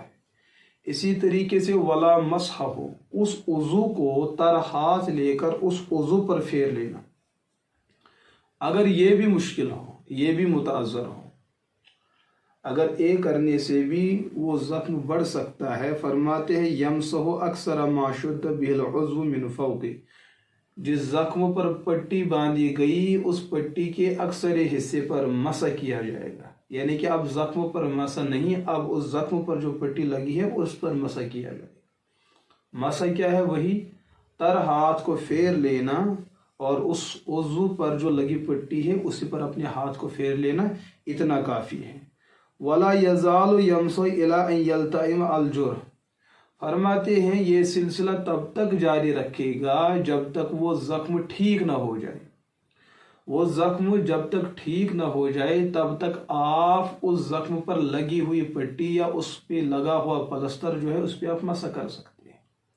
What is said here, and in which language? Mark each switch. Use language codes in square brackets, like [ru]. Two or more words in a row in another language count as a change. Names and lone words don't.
[ur] اسی طریقے سے ولا مسح ہو، اس عضو کو تر ہاتھ لے کر اس عضو پر پھیر لینا، اگر یہ بھی مشکل ہو، یہ بھی متعذر ہو، اگر ایک کرنے سے بھی وہ زخم بڑھ سکتا ہے۔ فرماتے ہیں [ar] یمسح اکثر ما شد به العضو من فوق، [ur] جس زخم پر پٹی باندھی گئی اس پٹی کے اکثر حصے پر مسح کیا جائے گا، یعنی کہ اب زخم پر مسح نہیں، اب اس زخم پر جو پٹی لگی ہے اس پر مسح کیا جائے گا۔ مسح کیا ہے؟ وہی تر ہاتھ کو پھیر لینا اور اس عضو پر جو لگی پٹی ہے اسی پر اپنے ہاتھ کو پھیر لینا، اتنا کافی ہے۔ [ar] ولا یزال یمسح الی ان یلتئم الجرح، [ur] فرماتے ہیں یہ سلسلہ تب تک جاری رکھے گا جب تک وہ زخم ٹھیک نہ ہو جائے۔ وہ زخم جب تک ٹھیک نہ ہو جائے تب تک آپ اس زخم پر لگی ہوئی پٹی یا اس پہ لگا ہوا پلستر جو ہے اس پہ آپ مسح کر سکتے ہیں۔